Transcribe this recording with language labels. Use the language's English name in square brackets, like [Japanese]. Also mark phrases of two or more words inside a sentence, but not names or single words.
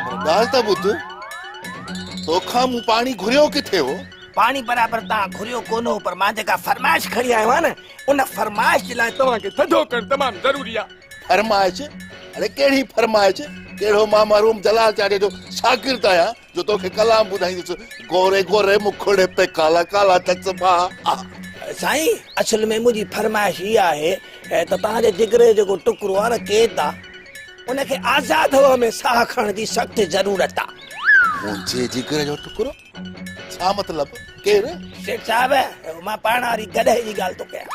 [Sindhi] ॻाल्हि त ॿुध, तोखां मूं पाणी घुरियो किथे हो? पानी बराबर तव्हां घुरियो कोन हो, पर मां जेका फरमाइश खणी आयो आहियां न, उन फरमाइश जे लाइ तव्हांखे थधो करणु तमामु ज़रूरी आहे। फरमाइश? अरे कहिड़ी फरमाइश? कहिड़ो मां महरूम जलाल चाचे जो शागिर्द आहियां जो तोखे कलाम ॿुधाईंदुसि। [Hindi] गोरे गोरे मुखड़े पे काला काला चश्मा। [Sindhi] साईं, असल में मुंहिंजी फरमाइश इहा आहे त तव्हांजे जिगरे जेको टुकड़ो आहे न कैद आहे, उनखे आज़ाद हवा में साह खणण जी सख़्त ज़रूरत आहे। मुंहिंजे जिगरे जो टुकड़ो? छा मतिलब? केरु? सेठ साहिब, मां पाण वारी गॾे जी ॻाल्हि थो कयां।